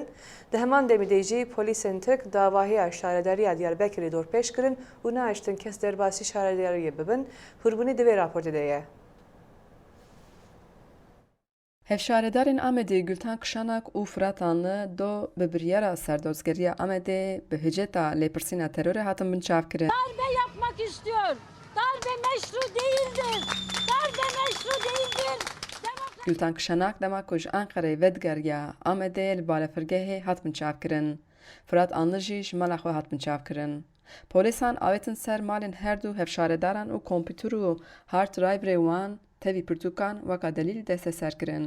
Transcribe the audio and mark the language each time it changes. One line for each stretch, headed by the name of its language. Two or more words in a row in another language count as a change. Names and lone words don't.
Kurdish: Di heman demê de jî polîsên Tirk davahiya şaredariya Diyarbekirê dorpêş kirin û naiştin kes derbasî şaredariyê bibin. Hûrbûnê di vê raportê de ye. Hevşaredarên Amedê Gülten Kışanak û Fırat Anlı do bi biryara serdozgeriya Amedê bi hiceta lêpirsîna terorê hatin binçavkirin.
Turkish: Darbe yapmak istiyor. Darbe meşru değildir. Darbe meşru değildir.
Kurdish: Gülten Kışanak dema ku ji Enqereyê vedgeriya Amedê li balafirgehê hat binçavkirin. Fırat Anlı jî ji mala xwe hat binçavkirin. Polîsan avêtin ser malên her du hevşaredaran û kompîter û
English: hard driverê
Kurdish: wan tevî pirtûkan weka delîl desteserkirin.